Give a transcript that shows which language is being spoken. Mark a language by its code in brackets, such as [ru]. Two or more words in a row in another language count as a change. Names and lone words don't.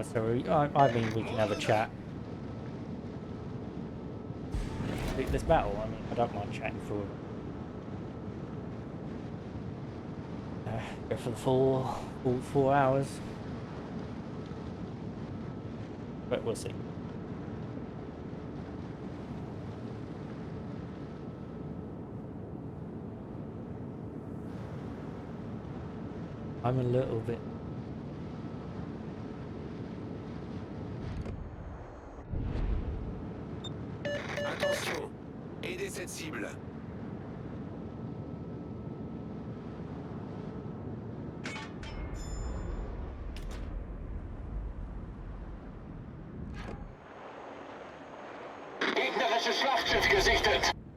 [en] So I mean we can have a chat. This battle, I mean I don't mind chatting for go for the full 4 hours. But we'll see. I'm a little bit... [fr] Attention, aidez cette cible. [de] Gegnerische Schlachtschiff gesichtet.